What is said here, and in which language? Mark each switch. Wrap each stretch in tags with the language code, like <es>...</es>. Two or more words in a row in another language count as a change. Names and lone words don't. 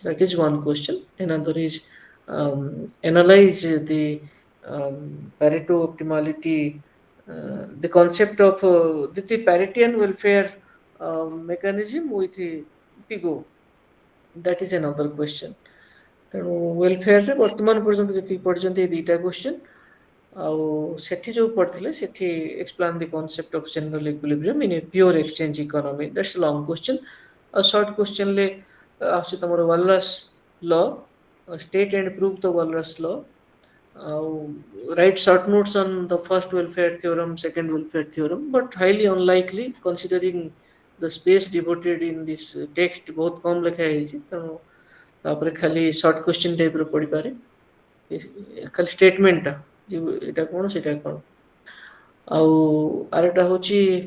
<en>That is one question. Another is analyze the Pareto optimality, the concept of the parity and welfare mechanism with the PIGO. That is another question.</en> <or>ତେଣୁ ୱେଲଫେୟାରରେ ବର୍ତ୍ତମାନ ପର୍ଯ୍ୟନ୍ତ ଯେତିକି ପଢ଼ିଛନ୍ତି ଏଇ ଦୁଇଟା କ୍ୱେଶ୍ଚନ୍ ଆଉ ସେଠି ଯୋଉ ପଢ଼ିଥିଲେ ସେଠି</or> <en>explain the concept of general equilibrium in a pure exchange economy that's long question ଆଉ short questionରେ</en> <or>ଆସୁଛି ତମର</or> <en>Walras law state and prove the Walras law ଆଉ write short notes on the first welfare theorem second welfare theorem but highly unlikely considering the space devoted in this text</en> <or>ବହୁତ କମ୍ ଲେଖା ହେଇଛି ତେଣୁ ତାପରେ ଖାଲି</or> <en>short question typeର</en> <or>ପଡ଼ିପାରେ ଖାଲି ଷ୍ଟେଟମେଣ୍ଟଟା ଏଇଟା କ'ଣ ସେଇଟା କ'ଣ ଆଉ ଆରଟା ହେଉଛି</or>